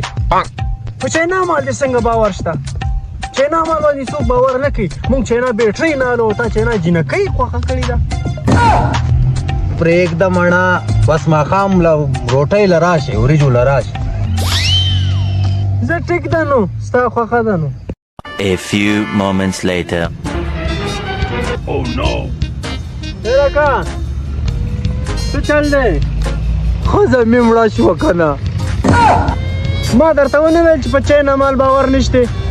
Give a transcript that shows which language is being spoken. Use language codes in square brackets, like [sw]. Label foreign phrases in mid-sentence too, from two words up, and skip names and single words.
[ps] په چاینا مال دې څنګه باور شته؟ چاینا مال باندې څوک باور نه کوي. موږ چاینا بیټرۍ نه الو، تا چاینا جینکۍ خوښه کړې ده. پرېږده مړه، بس ماښام له روټۍ له راشئ، وریجو له راشئ. زه ټیک ده نو، ستا خوښه ده نو. [en] A few moments later. Oh no! [ps] لکه څه چل دی؟ ښځه مې مړه شوه که نه؟ ما درته ونه ویل چې په چاینا مال باور نشته.